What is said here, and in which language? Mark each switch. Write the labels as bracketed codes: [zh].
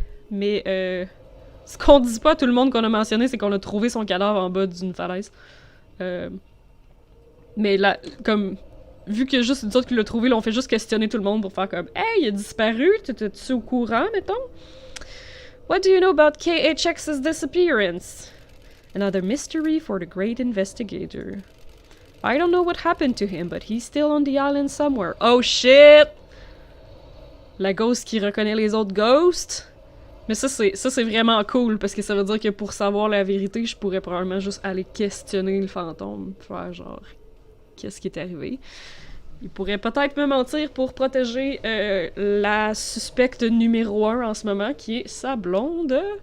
[fr] Mais ce qu'on dit pas à tout le monde qu'on a mentionné, c'est qu'on a trouvé son cadavre en bas d'une falaise. Mais là, comme... Vu qu'il y a juste nous autres qui l'ont trouvé, là, on fait juste questionner tout le monde pour faire comme « Hey, il a disparu, t'étais-tu au courant, mettons? » [en] What do you know about KHX's disappearance? Another mystery for the great investigator. I don't know what happened to him, but he's still on the island somewhere. Oh shit! [fr] La ghost qui reconnaît les autres ghosts? Mais ça c'est vraiment cool, parce que ça veut dire que pour savoir la vérité, je pourrais probablement juste aller questionner le fantôme. Faire genre... Qu'est-ce qui est arrivé? Il pourrait peut-être me mentir pour protéger la suspecte numéro 1 en ce moment, qui est sa blonde.